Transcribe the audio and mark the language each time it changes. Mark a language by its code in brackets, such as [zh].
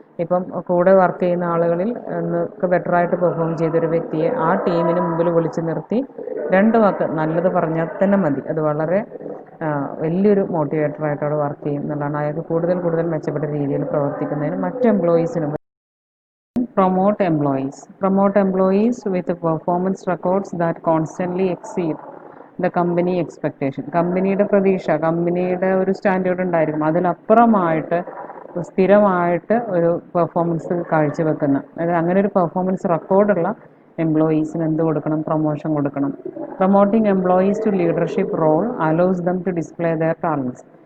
[ml] ഇപ്പം കൂടെ വർക്ക് ചെയ്യുന്ന ആളുകളിൽ ഒക്കെ ബെറ്ററായിട്ട് പെർഫോം ചെയ്തൊരു വ്യക്തിയെ ആ ടീമിന് മുമ്പിൽ വിളിച്ച് നിർത്തി 2 വാക്ക് നല്ലത് പറഞ്ഞാൽ തന്നെ മതി, അത് വളരെ വലിയൊരു മോട്ടിവേറ്ററായിട്ട് അവിടെ വർക്ക് ചെയ്യും എന്നുള്ളതാണ്. അയാൾക്ക് കൂടുതൽ മെച്ചപ്പെട്ട രീതിയിൽ പ്രവർത്തിക്കുന്നതിന് മറ്റ് എംപ്ലോയീസിനും. [en] Promote employees with performance records that constantly exceed the company expectation. [ml] കമ്പനിയുടെ പ്രതീക്ഷ, കമ്പനിയുടെ ഒരു സ്റ്റാൻഡേർഡ് ഉണ്ടായിരിക്കും, അതിനപ്പുറമായിട്ട് സ്ഥിരമായിട്ട് ഒരു പെർഫോമൻസ് കാഴ്ചവെക്കുന്ന, അതായത് അങ്ങനെ ഒരു പെർഫോമൻസ് റെക്കോർഡുള്ള എംപ്ലോയീസിന് എന്ത് കൊടുക്കണം, പ്രൊമോഷൻ കൊടുക്കണം. [en] Promoting employees to leadership role allows them to display their talents.